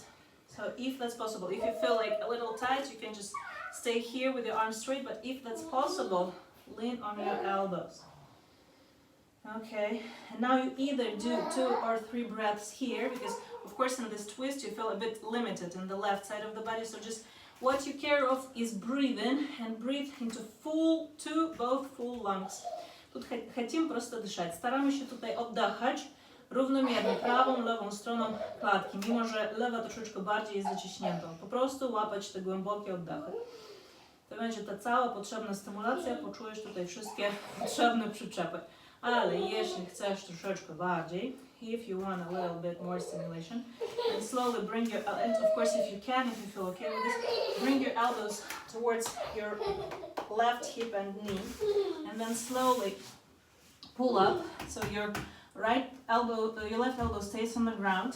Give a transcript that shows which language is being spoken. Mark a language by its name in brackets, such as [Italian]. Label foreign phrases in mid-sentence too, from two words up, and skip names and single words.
[English] So if that's possible, if you feel like a little tight, you can just stay here with your arms straight, but if that's possible, lean on your elbows. Okay, and now you either do 2 or 3 breaths here, because of course in this twist you feel a bit limited in the left side of the body, so just what you care of is breathing, and breathe into both full lungs. [Russian] Тут хотим просто дышать. [Polish] Старamy się tutaj oddychać równomiernie prawą, lewą stroną klatki, mimo że lewa troszeczkę bardziej jest zaciśnięta. Po prostu łapać te głębokie oddechy. To będzie ta cała potrzebna stymulacja, poczujesz tutaj wszystkie potrzebne przyczepy. Ale jeśli chcesz troszeczkę bardziej, [English] if you want a little bit more stimulation, and slowly bring your, and of course if you can, if you feel okay with this, bring your elbows towards your left hip and knee, and then slowly pull up, so your right elbow, your left elbow stays on the ground.